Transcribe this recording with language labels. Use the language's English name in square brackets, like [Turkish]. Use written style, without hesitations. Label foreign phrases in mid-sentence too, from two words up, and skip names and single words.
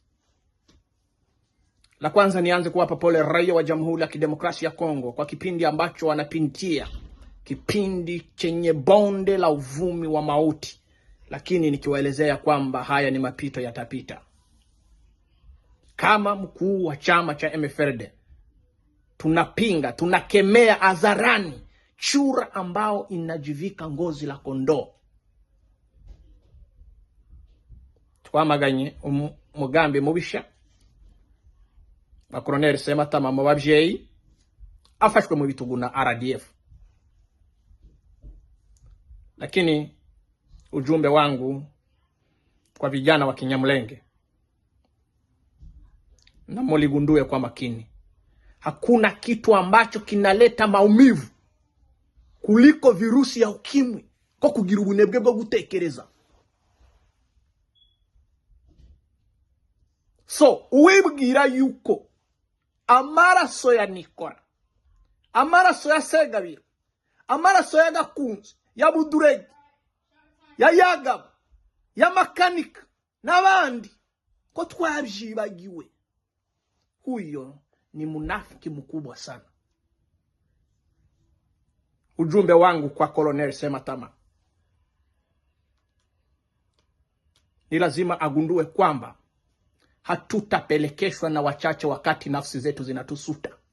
[Swahili] La kwanza nianze kuwapa pole raia wa Jamhuri ya Kidemokrasia ya Kongo kwa kipindi ambacho wanapitia, kipindi chenye bonde la uvumi wa mauti, lakini nikiwaelezea kwamba haya ni mapito yatapita. Kama mkuu wa chama cha MFRD, tunapinga, tunakemea hadharani chura ambao inajivika ngozi la kondoo. [Rundi] Twamaganye umugambi mubisha wa Colonel Sematama mu bavyeyi afashwe mu bitugu na RDF. [Swahili] Lakini ujumbe wangu kwa vijana wa Kinyamulenge, na muligundue kwa makini, hakuna kitu ambacho kinaleta maumivu kuliko virusi ya ukimwi [Rundi] ko kugira ubunebwe bwo gutekereza. So uwibwira yuko amaraso ya Nikora, amaraso ya Segabiro, amaraso ya Gakunzi, ya Buduregi, ya Yagabo, ya Makanika n'abandi ko twabyibagiwe, [Swahili] huyo ni munafiki mkubwa sana. Ujumbe wangu kwa Colonel Sematama, ni lazima agundue kwamba hatutapelekeshwa na wachache wakati nafsi zetu zinatusuta.